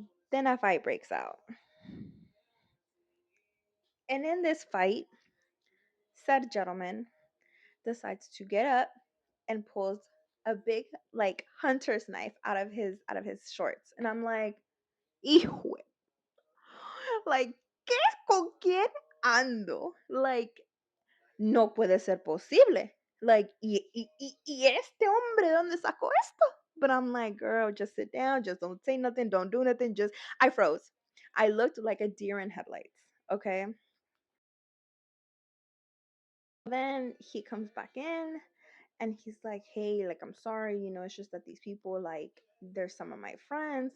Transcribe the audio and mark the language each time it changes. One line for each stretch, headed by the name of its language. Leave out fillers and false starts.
English: Then a fight breaks out. And in this fight, said gentleman decides to get up and pulls a big like hunter's knife out of his shorts. And I'm like,
Spanish: hijo, like, ¿qué es con quién ando? Like, no puede ser posible. Like, y este hombre, ¿dónde sacó esto?
English: But I'm like, girl, just sit down, just don't say nothing, don't do nothing. I froze. I looked like a deer in headlights. Okay. Then he comes back in and he's like, hey, like, I'm sorry, it's just that these people, like, they're some of my friends.